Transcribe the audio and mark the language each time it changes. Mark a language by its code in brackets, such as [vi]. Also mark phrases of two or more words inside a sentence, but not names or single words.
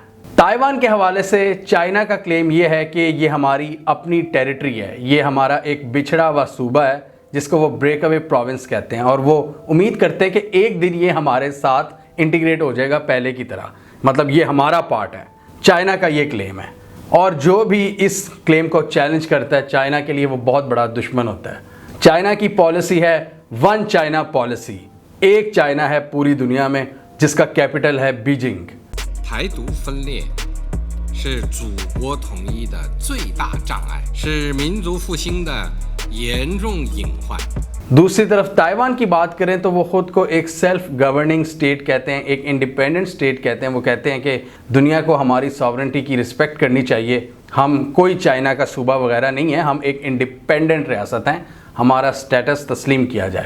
[hi] ताइवान के हवाले से चाइना का क्लेम ये है कि ये हमारी अपनी टेरिटरी है, ये हमारा एक बिछड़ा हुआ सूबा है जिसको वो [en] break away province [hi] कहते हैं, और वो उम्मीद करते हैं कि एक दिन ये हमारे साथ इंटीग्रेट हो जाएगा पहले की तरह, मतलब ये हमारा पार्ट है। चाइना का ये क्लेम है, और जो भी इस क्लेम को चैलेंज करता है चाइना के लिए वो बहुत बड़ा दुश्मन होता है। चाइना की पॉलिसी है [en] One China policy, [hi] एक चाइना है पूरी दुनिया में, जिसका कैपिटल है बीजिंग। [zh] 台独分裂是祖国统一的最大障碍，是民族复兴的严重隐患。 [hi] दूसरी तरफ ताइवान की बात करें तो वो खुद को एक [en] self governing state [hi] कहते हैं, एक [en] independent state [hi] कहते हैं। वो कहते हैं कि दुनिया को हमारी सॉवरेंटी की रिस्पेक्ट करनी चाहिए, हम कोई चाइना का सूबा वगैरह नहीं है, हम एक इंडिपेंडेंट रियासत हैं, हमारा स्टेटस तस्लीम किया जाए।